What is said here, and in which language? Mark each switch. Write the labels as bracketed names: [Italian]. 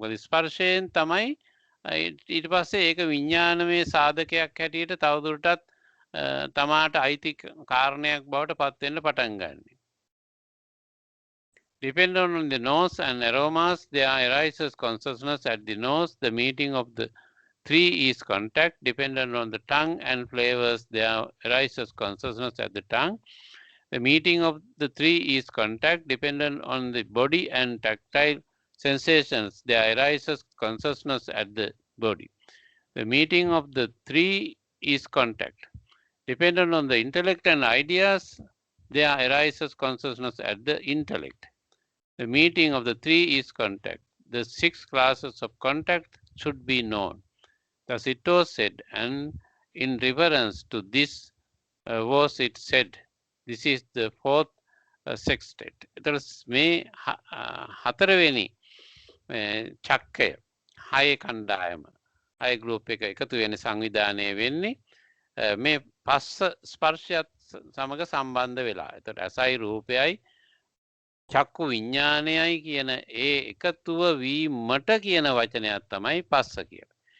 [Sinhala] මොකද ස්පර්ශයෙන් තමයි ඊට පස්සේ ඒක විඥානමය සාධකයක් හැටියට තවදුරටත් තමාට අයිති කාරණයක් බවට පත් වෙන්න පටන් ගන්නවා. [English] Depending on the nose and aromas, there arises consciousness at the nose. The meeting of the three is contact. Dependent on the tongue and flavors, there arises consciousness at the tongue. The meeting of the three is contact. Dependent on the body and tactile sensations, there arises consciousness at the body. The meeting of the three is contact. Dependent on the intellect and ideas, there arises consciousness at the intellect. The meeting of the three is contact. The 6 classes of contact should be known. Thus it was said, and in reference to this was it said, this is the fourth sextet. [Sinhala] එතකොට මේ හතරවෙනි චක්කය හය කණ්ඩායම හය group එක එකතු වෙන සංවිධානය වෙන්නේ මේ පස්ස ස්පර්ශයත් සමග සම්බන්ධ වෙලා. එතකොට ඇසයි රූපයයි චක්කු විඤ්ඤාණයයි කියන ඒ එකතුව වීමට කියන වචනයක් තමයි පස්ස කියලා.